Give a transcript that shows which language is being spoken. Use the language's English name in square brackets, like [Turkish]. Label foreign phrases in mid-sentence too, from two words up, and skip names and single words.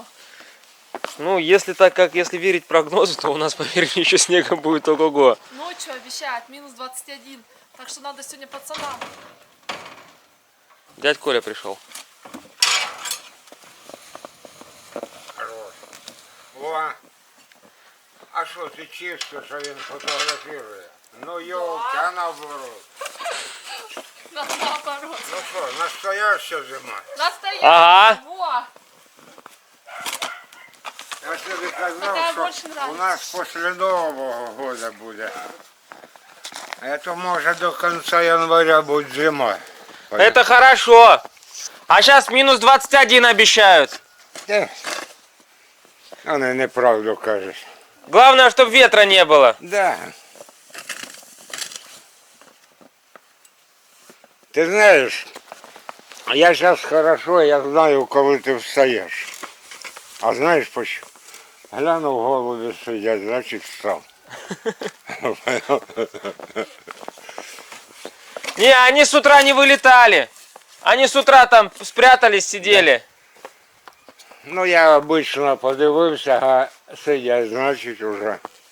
[Russian] Ну, если верить прогнозу, то у нас, поверь, еще снега будет ого-го. Ночью обещают минус 21. Так что надо сегодня пацанам. Дядь Коля пришел. О, [Ukrainian] а що ти чисто, що він фотографує? [Russian] Ну йолки, а наоборот. Наоборот. [Ukrainian] Ну що, настояща зима. [Russian] Настоящий. Ага. Во. [Ukrainian] Я тобі казав, Така що більше нравиться. у нас після [Russian] Нового года [Ukrainian] буде. [Russian] Это может до конца января будет зима. Это хорошо. А сейчас минус 21 обещают. [Ukrainian] Вони неправду кажуть. [Russian] Главное, чтобы ветра не было. Да. Ты знаешь, я сейчас хорошо, я знаю, коли ты встаешь. А знаешь почему? [Ukrainian] Глянув, голуби сидять, [Russian] значит встал. Не, они с утра не вылетали. Они с утра там спрятались, сидели. [Ukrainian] Ну я обично подивився, а сидять, значить уже.